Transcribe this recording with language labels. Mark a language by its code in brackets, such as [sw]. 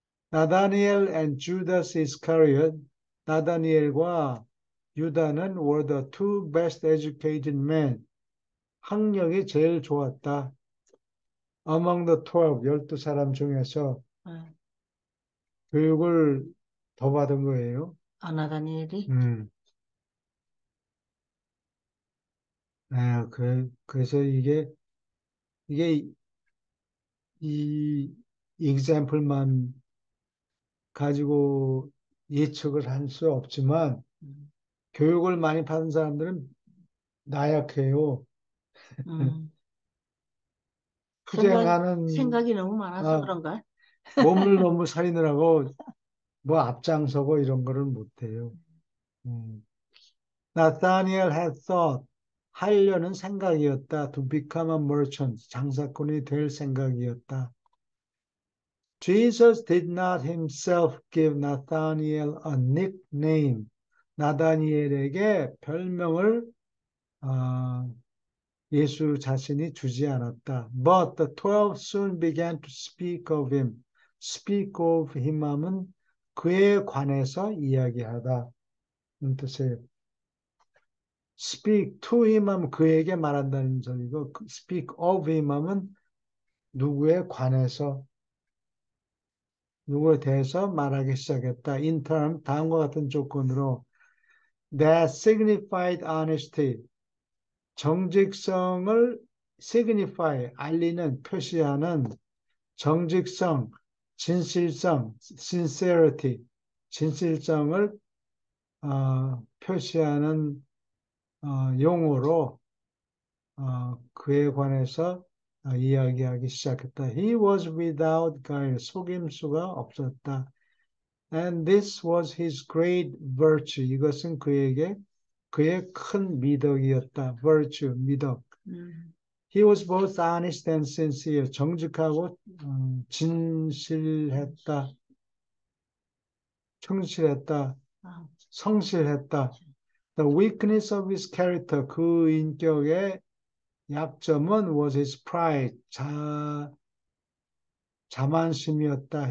[en] 나다니엘 and Judas Iscariot, [ko] 나다니엘과 유다는 [en] were the two best educated men, [ko] 학력이 제일 좋았다. [en] Among the 12, [ko] 12사람 중에서 예. 교육을 더 받은 거예요. 나다니엘이 네, 그래서 이게 이 example만 가지고 예측을 할 수 없지만, 교육을 많이 받은 사람들은 나약해요. 음. 투쟁하는, 생각이 너무 많아서 아, 그런가? 몸을 너무 살리느라고 뭐 앞장서고 이런 거를 못해요. [en] Nathaniel had thought, [ko] 하려는 생각이었다. [en] To become a merchant, [ko] 장사꾼이 될 생각이었다. [en] Jesus did not himself give Nathaniel a nickname. [ko] 나다니엘에게 별명을 예수 자신이 주지 않았다. [en] But the 12 soon began to speak of him. Speak of him [ko] 하면 그에 관해서 이야기하다. 뜻이에요. [en] Speak to him [ko] 하면 그에게 말한다는 소리고, [en] speak of him [ko] 하면 누구에 관해서, 누구에 대해서 말하기 시작했다. [en] In term, [ko] 다음과 같은 조건으로 [en] that signified honesty, [ko] 정직성을 signify, 알리는, 표시하는 정직성, 진실성, sincerity, 진실성을 표시하는 용어로 그에 관해서 이야기하기 시작했다. [en] He was without guile, [ko] 속임수가 없었다. [en] And this was his great virtue. [ko] 이것은 그에게 그의 큰 미덕이었다. virtue, 미덕. [en] He was both honest and sincere. [ko] 정직하고 진실했다. 충실했다. 성실했다. [en] The weakness of his character, [ko] 그 인격의 약점은 [en] was his pride, [ko] 자만심이었다.